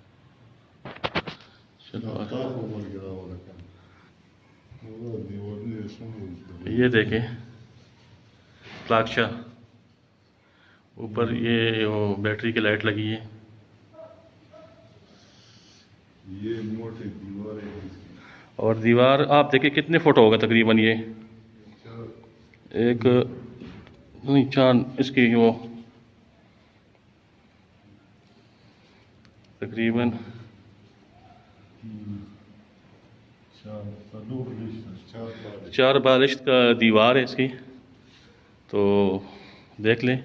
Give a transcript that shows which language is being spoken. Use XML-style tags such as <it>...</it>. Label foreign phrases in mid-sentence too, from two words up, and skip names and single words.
<hi>चलो</hi> <ps>تا خو موږ راوړل کنه. دیوالونه</ps> <hi>ये देखें प्लाक्शा, ऊपर ये वो बैटरी की लाइट लगी है। ये मोटी दीवार है इसकी। और दीवार आप देखिए कितने फुट होगा तकरीबन, ये एक नहीं चार इसकी वो तकरीबन 4 बालिश का दीवार है इसकी, तो देख लें।</hi>